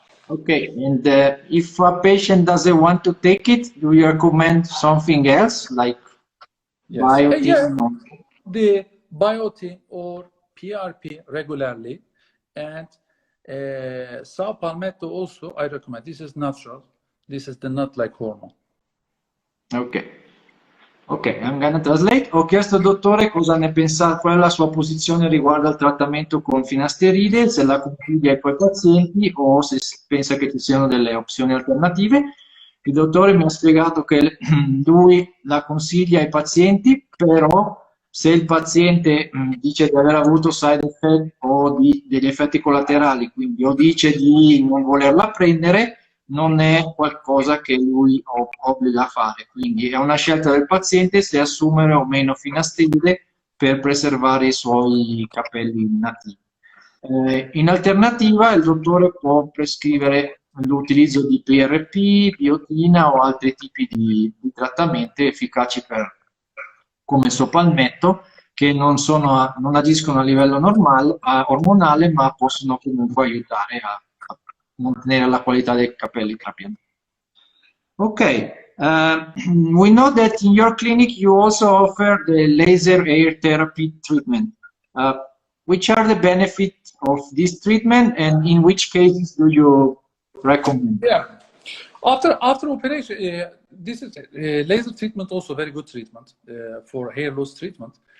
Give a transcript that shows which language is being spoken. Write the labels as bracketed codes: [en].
[en] Okay, and if a patient doesn't want to take it, do you recommend something else like biotin? Yeah, the biotin or PRP regularly, and saw palmetto also I recommend. This is natural. This is the not like hormone. Ok, I'm gonna translate. [it] Ho chiesto al dottore cosa ne pensa, qual è la sua posizione riguardo al trattamento con finasteride, se la consiglia ai suoi pazienti o se pensa che ci siano delle opzioni alternative. Il dottore mi ha spiegato che lui la consiglia ai pazienti, però se il paziente dice di aver avuto side effect o degli effetti collaterali, quindi o dice di non volerla prendere, non è qualcosa che lui obbliga a fare, quindi è una scelta del paziente se assumere o meno finasteride per preservare i suoi capelli nativi. In alternativa il dottore può prescrivere l'utilizzo di PRP, biotina o altri tipi di trattamenti efficaci come sopalmetto, che non agiscono a livello ormonale, ma possono comunque aiutare a mantenere la qualità dei capelli trapiantati. [en] Ok, we know that in your clinic you also offer the laser hair therapy treatment. Which are the benefits of this treatment and in which cases do you recommend? Yeah, after operation, this is laser treatment also very good treatment for hair loss treatment.